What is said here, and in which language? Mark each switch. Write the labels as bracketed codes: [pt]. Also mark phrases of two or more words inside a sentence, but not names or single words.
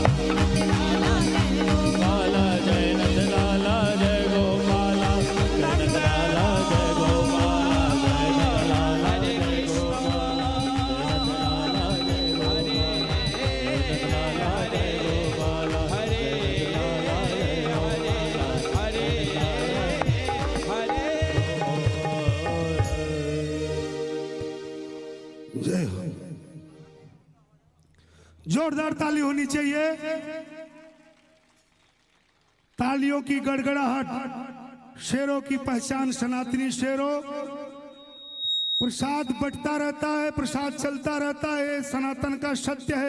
[hi] गोपाला जय नंदलाला जय गोपाला, जय नंदलाला जय गोपाला, जय नंदलाला जय गोपाला, जय नंदलाला जय गोपाला, जय नंदलाला जय गोपाला, हरे हरे हरे जय हो। जोरदार ताली होनी चाहिए। तालियों की गड़गड़ाहट शेरों की पहचान, सनातनी शेरों। प्रसाद बंटता रहता है, प्रसाद चलता रहता है, सनातन का सत्य है।